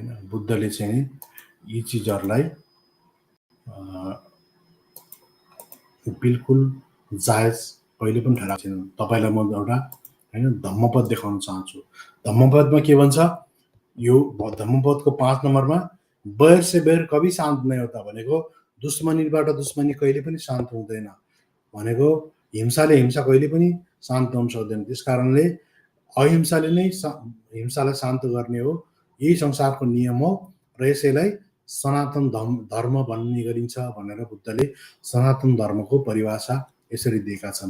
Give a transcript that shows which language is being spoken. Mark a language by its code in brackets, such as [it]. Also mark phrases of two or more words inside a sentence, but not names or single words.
[ne] बुद्धले चाहिँ यी चिजहरूलाई बिल्कुल जायज कहिले पनि ठहराएको छैनन्। तपाईँलाई म एउटा होइन धम्मपद देखाउन चाहन्छु। धम्मपदमा के भन्छ, यो धम्मपदको 5 नम्बरमा [hi] बैर से बैर कभी शान्त नहीं होता [ne] भनेको दुश्मनीबाट दुश्मनी कहिले पनि शान्त हुँदैन भनेको हिंसाले हिंसा कहिले पनि शान्त हुन सक्दैन। त्यस कारणले अहिंसाले नै हिंसालाई शान्त गर्ने हो, यही संसारको नियम हो र यसैलाई सनातन धर्म भन्ने गरिन्छ भनेर बुद्धले सनातन धर्मको परिभाषा यसरी दिएका छन्।